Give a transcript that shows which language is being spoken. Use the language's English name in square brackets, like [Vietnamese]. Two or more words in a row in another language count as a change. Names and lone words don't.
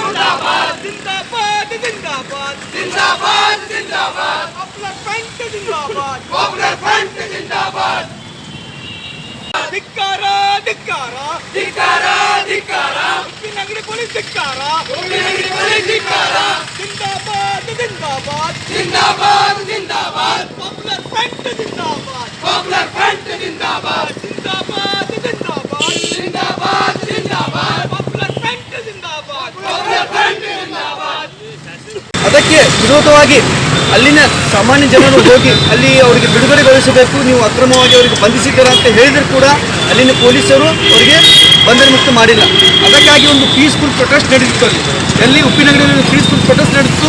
[Hindi] उप्पिनंगड़ी पुलिस जिंदाबाद जिंदाबाद जिंदाबाद जिंदाबाद पॉपुलर फ्रंट जिंदाबाद पॉपुलर फ्रंट जिंदाबाद जिंदाबाद जिंदाबाद जिंदाबाद जिंदाबाद पॉपुलर फ्रंट जिंदाबाद पॉपुलर फ्रंट जिंदाबाद। [Kannada] ಅದಕ್ಕೆ ವಿರೋಧವಾಗಿ ಅಲ್ಲಿನ ಸಾಮಾನ್ಯ ಜನರು ಹೋಗಿ ಅಲ್ಲಿ ಅವರಿಗೆ ಬಿಡುಗಡೆಗೊಳಿಸಬೇಕು, ನೀವು ಅಕ್ರಮವಾಗಿ ಅವರಿಗೆ ಬಂಧಿಸಿದ್ದೀರಾ ಅಂತ ಹೇಳಿದ್ರು ಕೂಡ ಅಲ್ಲಿನ ಪೊಲೀಸರು ಅವರಿಗೆ ಬಂಧನ ಮುಕ್ತ ಮಾಡಿಲ್ಲ. ಅದಕ್ಕಾಗಿ ಒಂದು [English] peaceful protest [Kannada] ನಡೆದಿತ್ತು. ಎಲ್ಲಿ ಉಪ್ಪಿನಂಗಡಿಯಲ್ಲಿ [English] peaceful protest [Kannada] ನಡೆದಿತ್ತು.